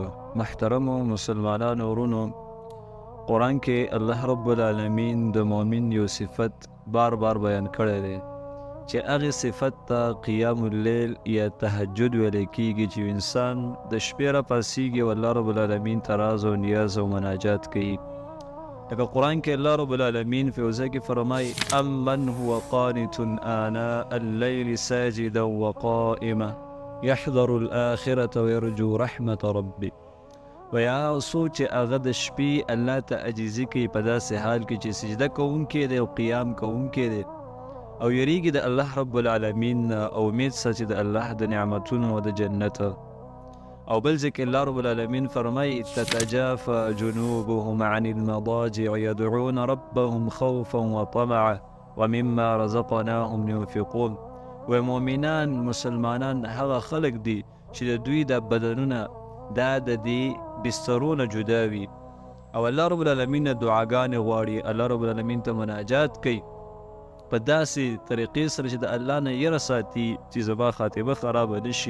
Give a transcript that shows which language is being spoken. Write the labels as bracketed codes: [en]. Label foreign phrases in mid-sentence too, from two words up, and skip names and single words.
[ps] محترمو مسلمانانو ورونو، قرآن کې [ar] الله رب العالمین [ps] د مؤمن یو صفت بار بار بیان کړی دی چې هغې صفت ته [ar] قیام اللیل [ps] یا تهجد ویلی کېږي، چې انسان د شپې راپاڅېږي او [ar] الله رب العالمین [ps] ته راز او نیاز او مناجات کوي. لکه قرآن کې [ar] الله رب العالمین [ps] فی یو ځای کې فرمایي [ar] امن هو قانت آناء اللیل ساجدا وقائما یحذر الآخرة ویرجو رحمت ربی. [ps] ویا څوک چې هغه د شپې الله ته عاجزي کوي په داسې حال کې چې سجده کوونکی دی او قیام کوونکی دی او یریږي د [ar] الله رب العالمین [ps] او امید ساتي د الله د نعمتونو او د جنت. او بل ځکه [ar] الله رب العالمین [ps] فرمایي [ar] تتجافى جنوبهم عن المضاجع يدعون ربهم خوفا وطمعا ومما رزقناهم ينفقون. [ps] و مؤمنان مسلمانان هغه خلق دي چې د دوی د بدنونه دا د دې بسترونه جدا وي او [ar] الله رب العالمین [ps] دعاګانې غواړي، [ar] الله رب العالمین [ps] ته مناجات کوي په داسې طریقې سره چې د الله نه یره ساتي چې زما خاتمه خرابه نه شي.